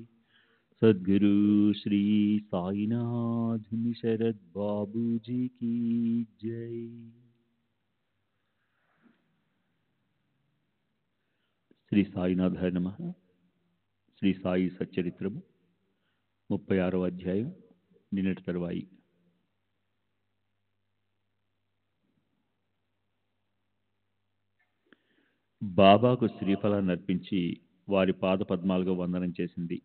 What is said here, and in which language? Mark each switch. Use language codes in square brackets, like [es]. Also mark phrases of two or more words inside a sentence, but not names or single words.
[hi] सद्गुरु श्री साईनाथ शरद बाबू जी की जय। [te] శ్రీ సాయినాథాయ నమః. శ్రీ సాయి సచ్చరిత్రము 36వ అధ్యాయం నిన్నటి తరువాయి. బాబాకు శ్రీఫలాన్ని అర్పించి వారి పాద పద్మాలుగా వందనం చేసింది.